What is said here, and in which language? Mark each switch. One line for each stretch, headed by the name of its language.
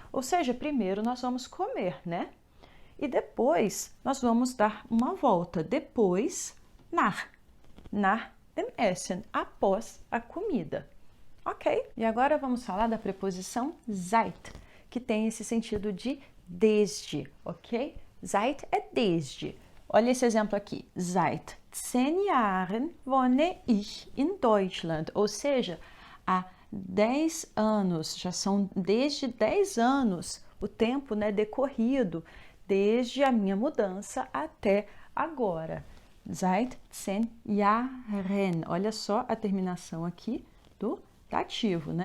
Portuguese: Ou seja, primeiro nós vamos comer, né? E depois nós vamos dar uma volta. Depois,
German: nach dem Essen,
Portuguese: após a comida. Ok? E agora vamos falar da preposição seit, que tem esse sentido de desde, ok? Seit é desde. Olha esse exemplo aqui.
German: Seit 10 Jahren wohne ich in Deutschland.
Portuguese: Ou seja, há 10 anos, já são desde 10 anos o tempo, né, decorrido, desde a minha mudança até agora.
German: Seit 10 Jahren.
Portuguese: Olha só a terminação aqui do dativo, né?